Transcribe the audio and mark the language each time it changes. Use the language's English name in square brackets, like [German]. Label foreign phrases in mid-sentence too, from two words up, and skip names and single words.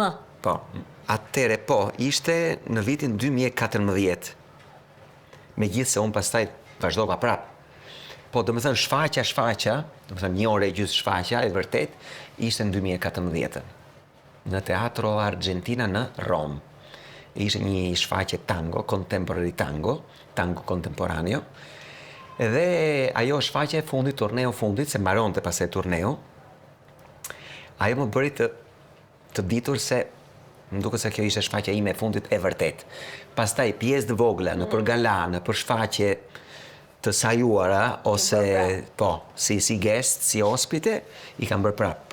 [Albanian] Po, atëre ishte në vitin 2014. Megjithse unë pastaj vazhdova prap. Po, domethënë shfaqja, domethënë 1 orë e gjysmë shfaqja, e vërtet, ishte në 2014. Në Teatro Argentina në Rom. Ishte një shfaqje tango, contemporary [Italian] tango contemporaneo. [Albanian] Dhe ajo shfaqje e fundit, turneu fundit, se mbaronte pastaj turneu, ajo më bëri të ditur se më duket se kjo ishte shfaqja ime e fundit e vërtet. Pastaj pjesë të vogla nëpër gala, nëpër shfaqje të sajuara ose si guest, si ospite, i kam bërë prap.